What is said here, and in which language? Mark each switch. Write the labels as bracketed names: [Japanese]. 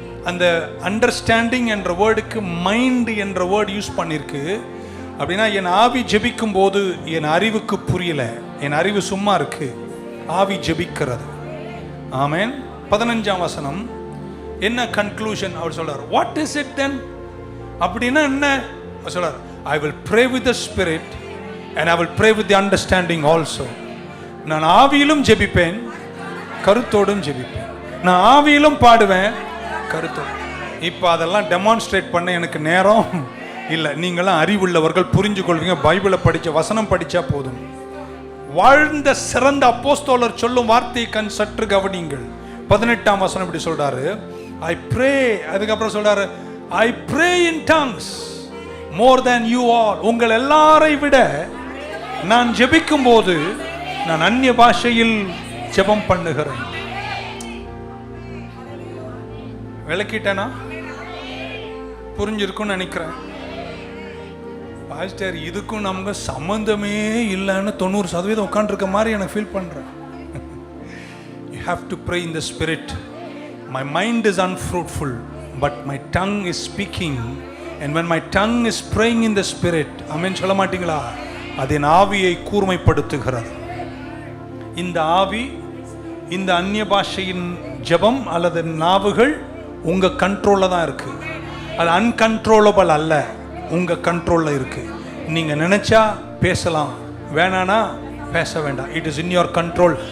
[Tamil] அந்த அண்டர்ஸ்டாண்டிங் என்ற வேர்டுக்கு மைண்ட் என்ற வேர்டு யூஸ் பண்ணிருக்கு. அப்படின்னா என் ஆவி ஜெபிக்கும் போது என் அறிவுக்கு புரியல, என் அறிவு சும்மா இருக்கு, ஆவி ஜெபிக்கிறது. ஆமென். 15ஆம் வசனம் என்ன கன்க்ளூஷன் அவர் சொல்றார்? [English] What is it then? [Tamil] அப்படின்னா என்ன சொல்றார்? [English] I will pray with the spirit and I will pray with the understanding also. [Tamil] நான் ஆவியிலும் ஜெபிப்பேன், கருத்தோடும் ஜெபிப்பேன். நான் ஆவியிலும் பாடுவேன், கருத்தோடு. இப்போ அதெல்லாம் டெமான்ஸ்ட்ரேட் பண்ண எனக்கு நேரம் இல்லை. நீங்களாம் அறிவுள்ளவர்கள், புரிஞ்சு கொள்வீங்க. பைபிளை படிச்ச வசனம் படிச்சா போதும். வாழ்ந்த சிறந்த அப்போஸ்தலர் சொல்லும் வார்த்தையை சற்று கவனிங்கள். 18ஆம் வசனம் இப்படி சொல்றாரு, [English] I pray. [Tamil] அதுக்கப்புறம் சொல்றாரு, [English] I pray in tongues more than you all. [Tamil] உங்கள் எல்லாரை விட நான் ஜெபிக்கும் போது நான் அந்நிய பாஷையில் ஜெபம் பண்ணுகிறேன். விளக்கிட்டேனா? புரிஞ்சிருக்கும்னு நினைக்கிறேன். பாஸ்டர் இதுக்கும் நமக்கு சம்பந்தமே இல்லைன்னு 90% உட்காந்துருக்க மாதிரி எனக்கு ஃபீல் பண்றேன். [English] You have to pray in the spirit. My mind is unfruitful, but my tongue is speaking. And when my tongue is praying in the spirit, amen [Tamil] சொல்ல மாட்டீங்களா? அது என் ஆவியை கூர்மைப்படுத்துகிறது. இந்த ஆவி, இந்த அந்நிய பாஷையின் ஜெபம் அல்லது நாவுகள் உங்க கண்ட்ரோல்ல தான் இருக்கு. அது அன்கண்ட்ரோலபிள் அல்ல, உங்க கண்ட்ரோல்ல இருக்கு. நீங்க நினைச்சா பேசலாம், வேணானா பேச வேண்டாம். [English] It is in your control.